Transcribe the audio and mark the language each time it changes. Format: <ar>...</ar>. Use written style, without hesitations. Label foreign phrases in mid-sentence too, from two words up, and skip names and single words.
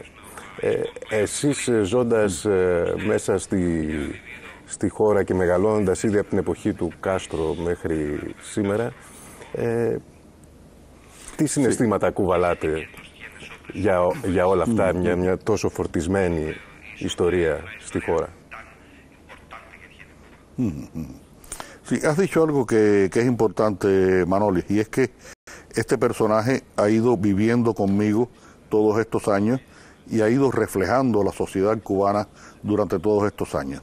<el>Εσείς ζώντας μέσα στη χώρα και μεγαλώνοντας ήδη από την εποχή του Κάστρο μέχρι σήμερα, τι συναισθήματα κουβαλάτε για όλα αυτά, μια τόσο φορτισμένη ιστορία στη χώρα?</el> <es>Sí, has dicho algo que es importante, Manoli, y es que este personaje ha ido viviendo conmigo todos estos años y ha ido reflejando la sociedad cubana durante todos estos años.</es>